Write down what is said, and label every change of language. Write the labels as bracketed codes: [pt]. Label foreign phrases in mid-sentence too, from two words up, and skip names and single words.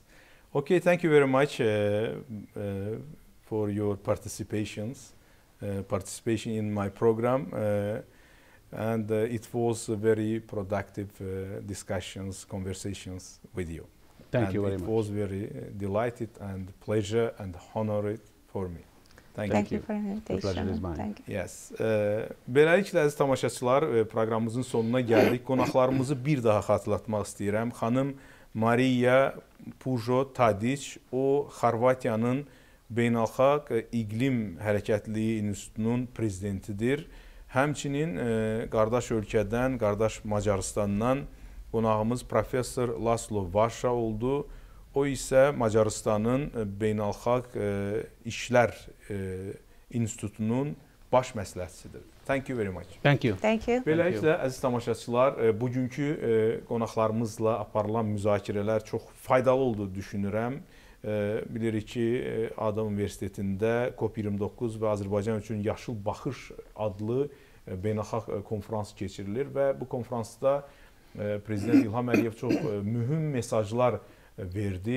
[en] Okay, thank you very much for your participation in my program. And it was very productive conversations with you. Thank you very much. It was very delighted and pleasure and honor for me. Thank you for the invitation. Thank you. Yes. [az] Beləliklə, əziz tamaşaçılar, proqramımızın sonuna gəldik. Qonaqlarımızı bir daha xatırlatmaq istəyirəm. Xanım Mariya Pujo Tadiç, o Xorvatiyanın Beynəlxalq İqlim Hərəkətliyi İnstitutunun prezidentidir. Həmçinin qardaş ölkədən, qardaş Macarıstandan qonağımız professor Laslo Vaşa oldu. O isə Macarıstanın Beynəlxalq İşlər İnstitutunun baş məsləhətçisidir. [en] Thank you very much. Thank you. Thank you. [az] Beləliklə, əziz tamaşaçılar, bugünkü qonaqlarımızla aparılan müzakirələr çox faydalı olduğunu düşünürəm. bilirik ki, Adam Universitetində COP29 və Azərbaycan üçün Yaşıl Baxış adlı beynəlxalq konfrans keçirilir və bu konfransda Prezident İlham Əliyev çox mühüm mesajlar verdi.